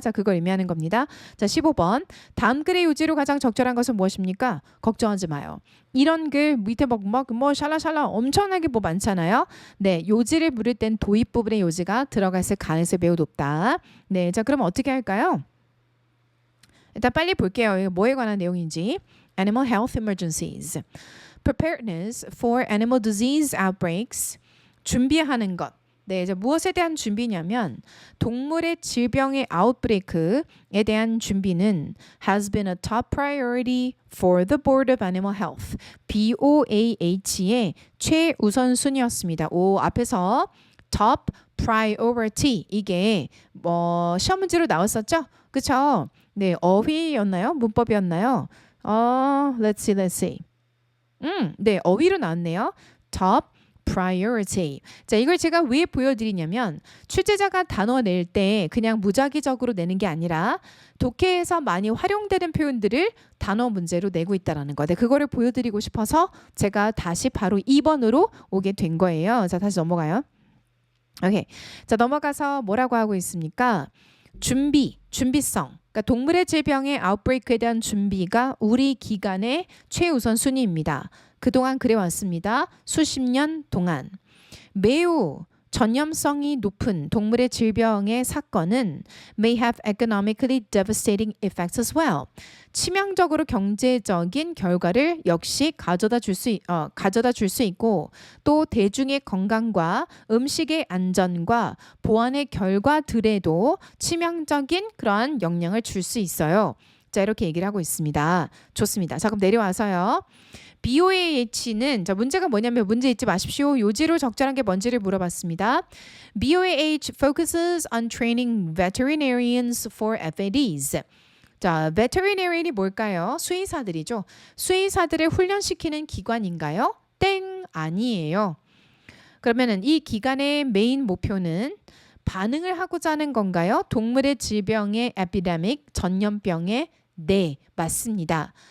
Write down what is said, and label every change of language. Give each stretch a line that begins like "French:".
Korean: 자, 그걸 의미하는 겁니다. 자, 15번. 다음 글의 요지로 가장 적절한 것은 무엇입니까? 걱정하지 마요. 이런 글 밑에 뭐 샬라샬라 엄청나게 뭐 많잖아요. 네, 요지를 물을 땐 도입 부분의 요지가 들어갔을 가능성이 매우 높다. 네, 자, 그럼 어떻게 할까요? 일단 빨리 볼게요. 이거 뭐에 관한 내용인지.
English: animal health emergencies. Preparedness for animal disease outbreaks.
Korean: 준비하는 것. 네, 이제 무엇에 대한 준비냐면 동물의 질병의 아웃브레이크에 대한 준비는
English: has been a top priority for the Board of Animal Health.
Korean: BOAH의 최우선순위였습니다. 오, 앞에서 top priority 이게 시험 문제로 나왔었죠? 그쵸? 네, 어휘였나요? 문법이었나요?
English: let's see.
Korean: 네, 어휘로 나왔네요. top priority. 자, 이걸 제가 왜 보여드리냐면 출제자가 단어 낼 때 그냥 무작위적으로 내는 게 아니라 독해에서 많이 활용되는 표현들을 단어 문제로 내고 있다는 거. 네, 그거를 보여드리고 싶어서 제가 다시 바로 2번으로 오게 된 거예요. 자, 다시 넘어가요. 오케이. 자, 넘어가서 뭐라고 하고 있습니까? 준비성. 그러니까 동물의 질병의 아웃브레이크에 대한 준비가 우리 기관의 최우선 순위입니다. 그동안 그래왔습니다. 수십 년 동안. 매우 전염성이 높은 동물의 질병의 사건은
English: may have economically devastating effects as well.
Korean: 치명적으로 경제적인 결과를 역시 가져다 줄 수 있고 또 대중의 건강과 음식의 안전과 보안의 결과들에도 치명적인 그러한 영향을 줄 수 있어요. 자, 이렇게 얘기를 하고 있습니다. 좋습니다. 자, 그럼 내려와서요. BOAH는 자 문제가 뭐냐면 문제 잊지 마십시오. 요지로 적절한 게 뭔지를 물어봤습니다.
English: BOAH focuses on training veterinarians for FADs.
Korean: 자, veterinarian이 뭘까요? 수의사들이죠. 수의사들을 훈련시키는 기관인가요? 땡, 아니에요. 그러면은 이 기관의 메인 목표는 반응을 하고자 하는 건가요? 동물의 질병의 에피데믹, 전염병의 네, 맞습니다.